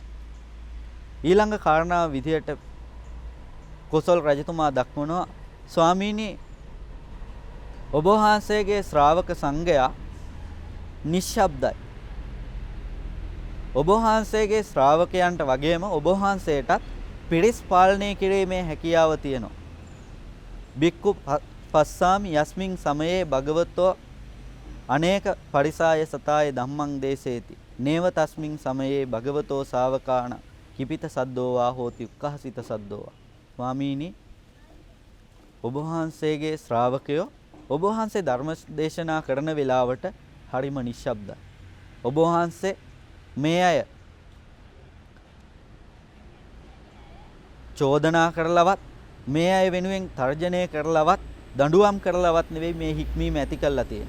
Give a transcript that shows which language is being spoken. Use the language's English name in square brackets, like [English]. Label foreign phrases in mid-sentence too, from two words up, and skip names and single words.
[Sinhala] ඊළඟ කාරණාව විදිහට කොසල් රජතුමා දක්වනවා ස්වාමීනි ඔබ වහන්සේගේ ශ්‍රාවක සංඝයා නිශ්ශබ්දයි. ඔබ වහන්සේගේ ශ්‍රාවකයන්ට වගේම ඔබ වහන්සේටත් පිරිස් පාලනය කිරීමේ හැකියාව තියෙනවා. [Pali] බික්කු පස්සාමි යස්මින් සමයේ භගවතෝ අනේක පරිසාය සතාය ධම්මං දේසේති. නේව තස්මින් සමයේ භගවතෝ ශාවකාණ කිපිත සද්දෝවා හෝති උක්ඛහසිත සද්දෝවා. [Sinhala] ස්වාමීනි ඔබ වහන්සේගේ ශ්‍රාවකයෝ ඔබ වහන්සේ ධර්ම දේශනා කරන වෙලාවට හරිම නිශ්ශබ්දයි. ඔබ වහන්සේ මේ අය චෝදනා කරලවත් මේ අය වෙනුවෙන් තර්ජනය කරලවත් දඬුවම් කරලවත් නෙවෙයි මේ හික්මීම ඇති කළා තියෙන්නේ.